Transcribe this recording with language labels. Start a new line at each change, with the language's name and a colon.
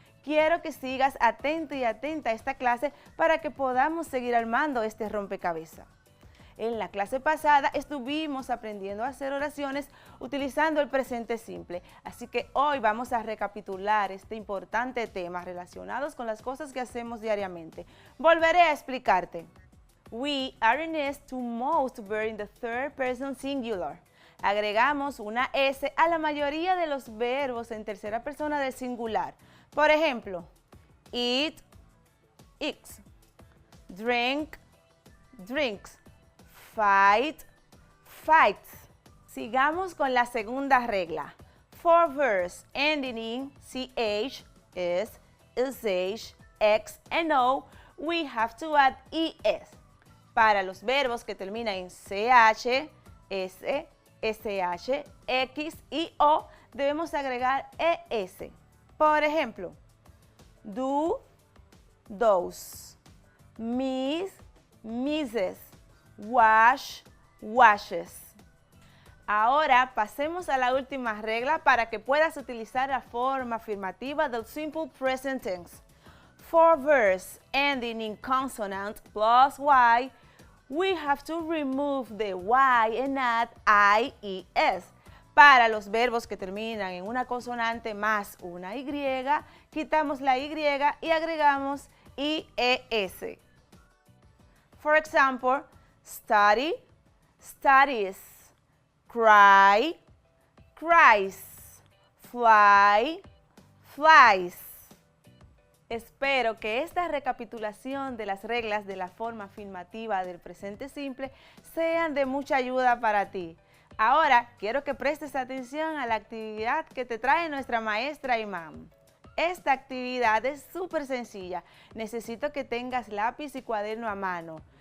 Spanish: Quiero que sigas atento y atenta a esta clase para que podamos seguir armando este rompecabezas. En la clase pasada estuvimos aprendiendo a hacer oraciones utilizando el presente simple, así que hoy vamos a recapitular este importante tema relacionados con las cosas que hacemos diariamente. Volveré a explicarte.
English: We are next to most verb in the third person singular.
Spanish: Agregamos una S a la mayoría de los verbos en tercera persona del singular. Por ejemplo, eat, eats, drink, drinks.
English: Fight, fights.
Spanish: Sigamos con la segunda regla.
English: For verbs ending in CH, S, SH, X, and O, we have to add ES.
Spanish: Para los verbos que terminan en CH, S, SH, X y O, debemos agregar ES. Por ejemplo, do, does, miss, misses.
English: Wash, washes.
Spanish: Ahora pasemos a la última regla para que puedas utilizar la forma afirmativa del simple present tense.
English: For verbs ending in consonant plus Y, we have to remove the Y and add IES.
Spanish: Para los verbos que terminan en una consonante más una Y, quitamos la Y y agregamos IES.
English: For example, study, studies, cry, cries, fly, flies.
Spanish: Espero que esta recapitulación de las reglas de la forma afirmativa del presente simple sean de mucha ayuda para ti. Ahora quiero que prestes atención a la actividad que te trae nuestra maestra Imam. Esta actividad es súper sencilla. Necesito que tengas lápiz y cuaderno a mano.